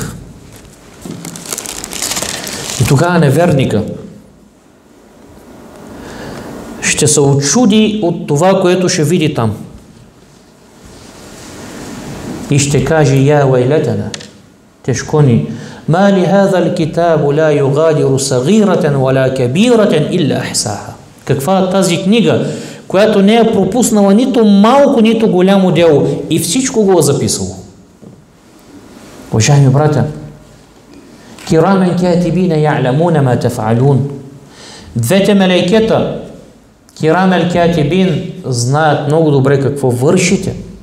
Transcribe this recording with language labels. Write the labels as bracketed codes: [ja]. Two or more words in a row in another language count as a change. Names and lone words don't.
[bg] И тогава неверника ще се очуди от това, което ще види там. и ще каже: [ar] يا ويلتنا, [bg] тежко ни, [ar] ما لهذا الكتاب لا يغادر صغيرة ولا كبيرة إلا أحصاها. [bg] Каква е тази книга, която не е пропуснала нито малко, нито голямо дело и всичко го е записало. Уважаеми братя, [ar] كراما كاتبين يعلمون ما تفعلون. [bg] Двете мелейкета, [ar] كراما كاتبين, [bg] знаят много добре какво вършите.